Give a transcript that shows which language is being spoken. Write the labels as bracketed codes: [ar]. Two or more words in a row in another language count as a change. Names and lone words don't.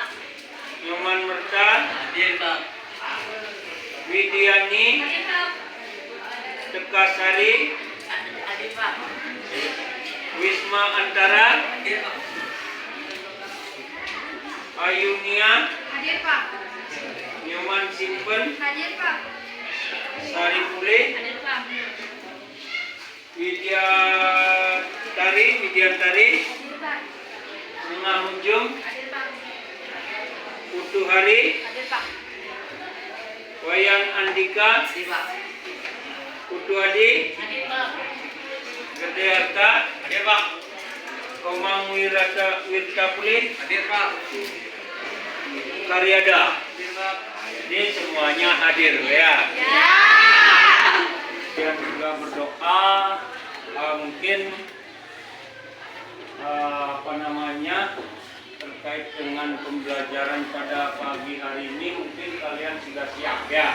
[id] Nyoman Merta. Hadir Pak. Widiani. Hadir Pak. Tekasari. Hadir Pak. Wisma Antara. Hadir Pak. Ayunia. Hadir Pak. Nyoman Simpen. Hadir Pak. Sari Pulih. Hadir Pak. Widiantari. Hadir Pak. Nengah Munjung. Hadir Pak. Putu Hari. Hadir Pak. Wayan Andika. Hadir Pak. Putu Adi. Hadir Pak. Gede Harta. Hadir Pak. Komang Wirta Pulih. Hadir Pak. Karyada. Hadir Pak. Jadi semuanya hadir ya. Ya. Dan juga berdoa mungkin terkait dengan pembelajaran pada pagi hari ini mungkin kalian sudah siap ya.